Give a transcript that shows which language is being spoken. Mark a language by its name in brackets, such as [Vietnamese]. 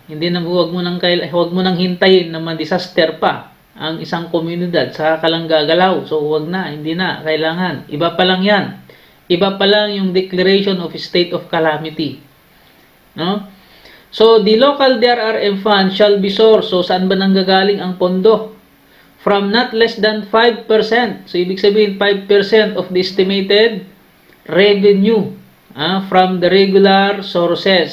[Filipino] Hindi na huwag mo nang hintayin na ma-disaster pa ang isang komunidad sa kalang gagalaw. So huwag na, hindi na kailangan. Iba pa lang 'yan. Iba pa lang yung [English] declaration of state of calamity. No? So the local DRRM fund shall be sourced. [Filipino] So saan ba nanggagaling ang pondo? [English] From not less than 5%. So [Filipino] ibig sabihin [English] 5% of the estimated revenue from the regular sources.